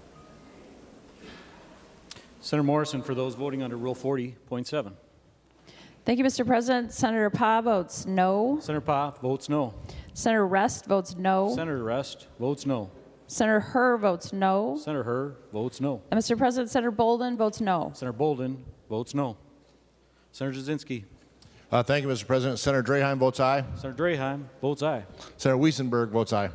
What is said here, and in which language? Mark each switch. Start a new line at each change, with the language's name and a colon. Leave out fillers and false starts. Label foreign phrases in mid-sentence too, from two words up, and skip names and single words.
English: Senator Morrison for those voting under Rule 40.7. Thank you, Mr. President. Senator Pa votes no. Senator Pa votes no. Senator Rest votes no. Senator Rest votes no. Senator Herr votes no. Senator Herr votes no. And Mr. President, Senator Bolden votes no. Senator Bolden votes no. Senator Jasinski. Thank you, Mr. President. Senator Draheim votes aye. Senator Draheim votes aye. Senator Wiesenberg votes aye.